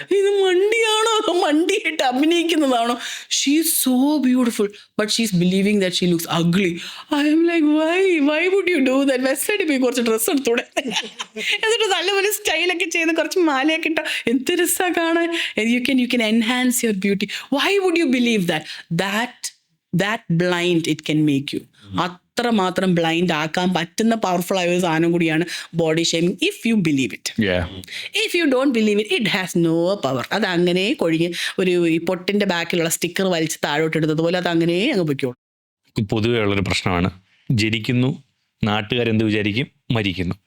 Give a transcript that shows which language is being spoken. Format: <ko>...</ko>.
<ml>ഇത് മണ്ടിയാണോ അതോ മണ്ടിയായിട്ട് അഭിനയിക്കുന്നതാണോ?</ml> <en>She is so beautiful but she is believing that she looks ugly. I am like why would you do that?</en> <ml>Wasted പോയി കുറച്ച് dress എടുത്തൂടെ, എന്നിട്ട് നല്ലപോലെ സ്റ്റൈലൊക്കെ ചെയ്ത് കുറച്ച് മാലയൊക്കെ ഇട്ട എന്ത് രസമാണ് കാണാൻ.</ml> <en>You can enhance your beauty. Why would you believe that blind it can make you.</en> <ml>അത്രമാത്രം ബ്ലൈൻഡ് ആക്കാൻ പറ്റുന്ന പവർഫുൾ ആയ ഒരു സാധനം കൂടിയാണ് body shaming.</ml> <en>If you believe it. If you don't believe it, it has no power.</en> <ml>അത് അങ്ങനെ കൊഴിഞ്ഞ് ഈ പൊട്ടിന്റെ ബാക്കിലുള്ള സ്റ്റിക്കർ വലിച്ച് താഴോട്ട് ഇടുന്നത് പോലെ അത് അങ്ങനെ അങ്ങ് പൊയ്ക്കോളൂ. പൊതുവേ ഉള്ളൊരു പ്രശ്നമാണ്, ജനിക്കുന്നു, നാട്ടുകാരെന്ത് വിചാരിക്കും, മരിക്കുന്നു.</ml>